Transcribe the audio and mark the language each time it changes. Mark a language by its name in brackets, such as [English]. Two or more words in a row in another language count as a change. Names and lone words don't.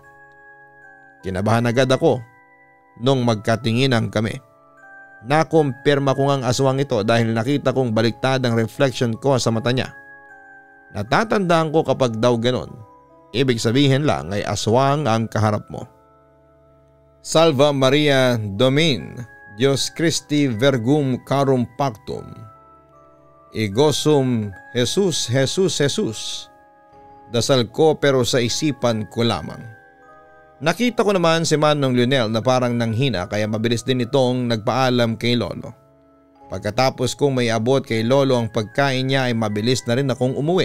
[Filipino] Kinabahan agad ako nung magkatinginan kami. Nakumpirma ko ngang aswang ito dahil nakita kong baliktad ang reflection ko sa mata niya. Natatandaan ko kapag daw ganon, ibig sabihin lang ay aswang ang kaharap mo. [Latin] Salva Maria Domin, Dios Christi Vergum Carum Pactum. Igosum Jesus, Jesus, Jesus. [Filipino] Dasal ko pero sa isipan ko lamang. Nakita ko naman si Manong Lionel na parang nanghina kaya mabilis din itong nagpaalam kay Lolo. Pagkatapos kong may abot kay Lolo ang pagkain niya ay mabilis na rin akong umuwi.